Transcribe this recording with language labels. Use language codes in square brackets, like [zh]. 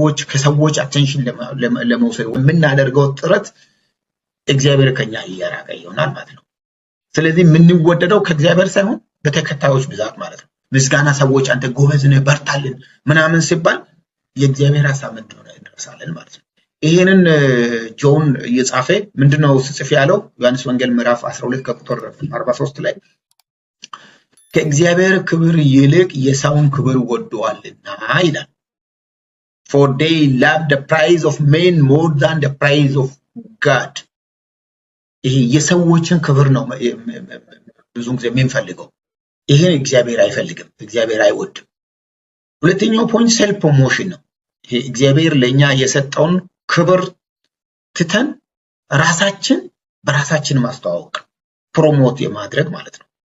[am] ከሰዎች አቴንሽን ለመውሰድ የምናደርገው ጥረት እግዚአብሔር ከኛ እየራቀ ይሆናል ማለት ነው። ስለዚህ የምንወደደው ከእግዚአብሔር ሳይሆን በተከታዮች ብዛት ማለት ነው። ምስጋና ሰዎች አንተ ጎበዝ ነህ በርታልን ምናምን ሲባል የእግዚአብሔር ሐሳብ እንደሆነ እንረሳለን ማለት ነው። ይሄንን ጆን እየጻፈ ምንድነው ጽፍ ያለው? ዮሐንስ ወንጌል ምዕራፍ 12 ከቁጥር 43 ላይ ከእግዚአብሔር ክብር ይልቅ የሰውን ክብር ወደዋልና ይላል። [en] For they love the praise of men more than the praise of God. [am] ይሄ የሰዎችን ክብር ነው ብዙ ጊዜ የሚፈልገው። ይሄን እግዚአብሔር አይፈልግም፣ እግዚአብሔር አይወድም። ሁለተኛው ፖይንት ሴልፍ ፕሮሞሽን ነው። ይሄ እግዚአብሔር ለኛ የሰጠውን ክብር ትተን በራሳችን ማስተዋወቅ፣ ፕሮሞት የማድረግ ማለት ነው።